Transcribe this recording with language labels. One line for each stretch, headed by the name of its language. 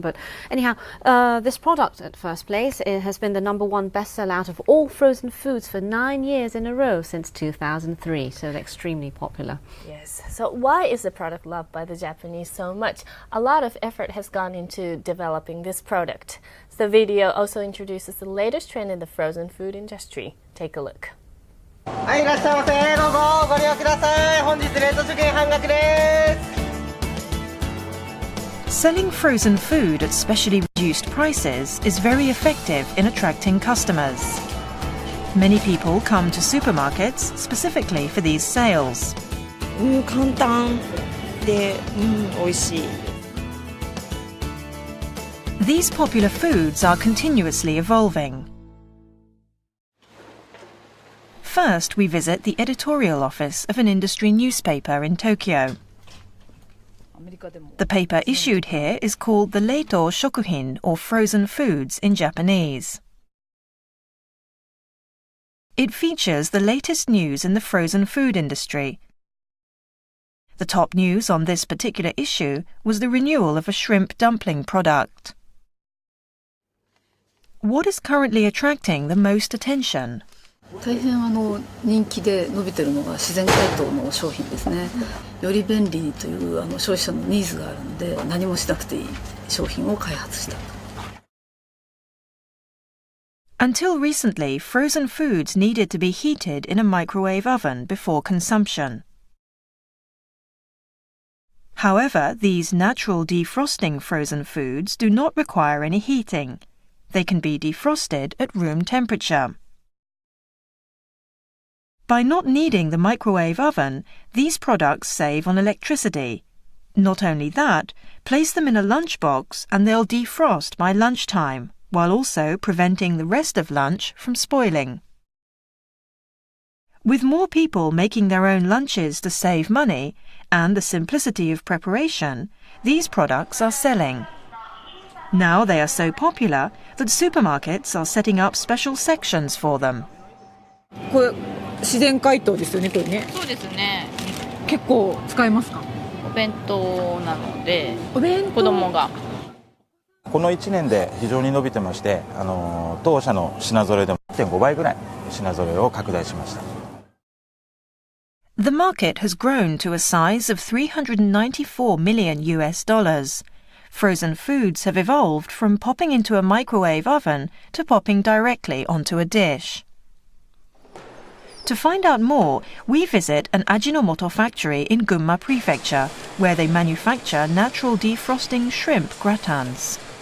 English: But anyhow, this product at first place has been the #1 bestseller out of all frozen foods for 9 years in a row since 2003. So they're extremely popular. Yes. So why is the product loved by the Japanese so much? A lot of effort has gone into developing this product. The video also introduces the latest trend in the frozen food industry. Take a look.
Japanese: はい、いらっしゃいませ。どうぞご利用ください。本日レート受験半額です。
English: Selling frozen food at specially reduced prices is very effective in attracting customers. Many people come to supermarkets specifically for these sales.
Japanese: 簡単で、美味しい。
English: These popular foods are continuously evolving. First, we visit the editorial office of an industry newspaper in Tokyo. The paper issued here is called the Reito Shokuhin, or frozen foods in Japanese. It features the latest news in the frozen food industry. The top news on this particular issue was the renewal of a shrimp dumpling product. What is currently attracting the most attention?
Japanese: 大変人気で伸びているのが自然解凍の商品ですね。より便利にという消費者のニーズがあるので、何もしなくていい商品を開発した。
English: Until recently, frozen foods needed to be heated in a microwave oven before consumption. However, these natural defrosting frozen foods do not require any heating. They can be defrosted at room temperature. By not needing the microwave oven, these products save on electricity. Not only that, place them in a lunchbox and they'll defrost by lunchtime, while also preventing the rest of lunch from spoiling. With more people making their own lunches to save money and the simplicity of preparation, these products are selling. Now they are so popular that supermarkets are setting up special sections for them.
Japanese: これ自然解凍ですよね、これね。そうですね。結構使えますか？お弁当なので、お弁当子供が。この1年で非常に伸びてまして、当社の品揃えでも 1.5 倍ぐらい品揃えを拡大しました。
English: The market has grown to a size of $394 million US. Frozen foods have evolved from popping into a microwave oven to popping directly onto a dish. To find out more, we visit an Ajinomoto factory in Gunma Prefecture, where they manufacture natural defrosting shrimp gratins.